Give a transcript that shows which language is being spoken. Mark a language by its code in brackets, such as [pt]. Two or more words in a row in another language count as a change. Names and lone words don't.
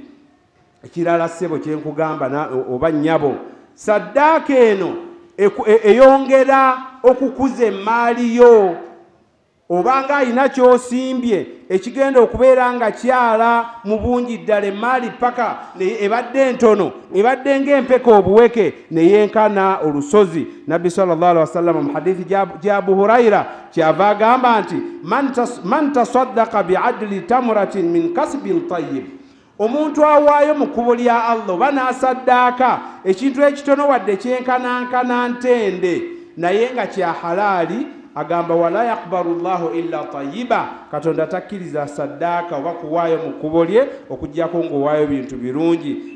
[lg] Ekirala ssebo kyenkugamba oba nnyabo, saddaaka eno eyongera okukuza emaali yo, obanga alina kyosimbye ekigenda okubeera nga kyala mu bungi ddala, emaali paka ebadde ntono, ebadde ng'empeka obuweke neyenkana olusozi. Nabbi [ar] صلى الله عليه وسلم [lg] mu hadithi gya Abu Huraira kyava agamba nti [ar] من تصدق بعدل تمرة من كسب طيب, [lg] omuntu awaayo mu kkubo lya Allah oba n'asaddaaka ekintu ekitono wadde kyenkanankana ntende naye nga kya halaali, agamba [ar] ولا يقبل الله إلا الطيب, [lg] Katonda takkiriza saddaaka oba kuwaayo mu kkubo lye okuggyako ng'owaayo bintu birungi.